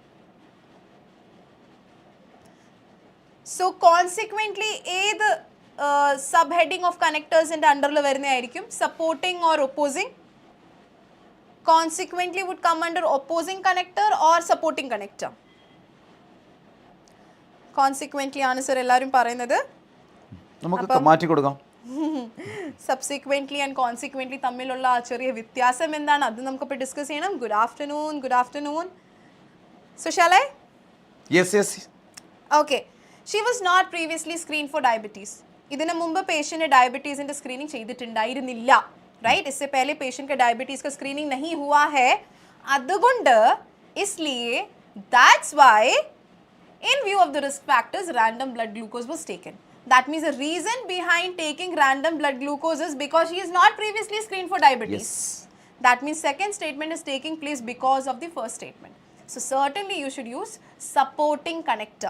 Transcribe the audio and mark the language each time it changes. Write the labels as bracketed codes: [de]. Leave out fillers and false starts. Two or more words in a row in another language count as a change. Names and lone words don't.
[en] So consequently, ഏത് subheading of connectors in the under വരുന്നതായിരിക്കും? Supporting or opposing? Consequently would come under opposing connector or supporting connector. [ml] Consequently ആൻസർ എല്ലാവരും പറയുന്നത് നമുക്ക് മാറ്റി കൊടുക്കാം. [en] subsequently and consequently [ml] തമ്മിലുള്ള ആ ചെറിയ വ്യത്യാസം എന്താണ്, അത് നമുക്കിപ്പോൾ ഡിസ്കസ് ചെയ്യണം. [en] Good afternoon. So shall I? യെസ്. ഓക്കെ. She was not previously screen for diabetes. [ml] ഇതിനു മുമ്പ് പേഷ്യന്റ് ഡയബറ്റീസിന്റെ സ്ക്രീനിങ് ചെയ്തിട്ടുണ്ടായിരുന്നില്ല. [hi] राइट, इससे पहले पेशेंट का डायबिटीज का स्क्रीनिंग नहीं हुआ है. [en] അതുകൊണ്ട് इसलिए that's why in view of the risk factors random blood glucose was taken. That means the reason behind taking random blood glucose is because she is not previously screened for diabetes. Yes. That means second statement is taking place because of the first statement. So certainly you should use supporting connector.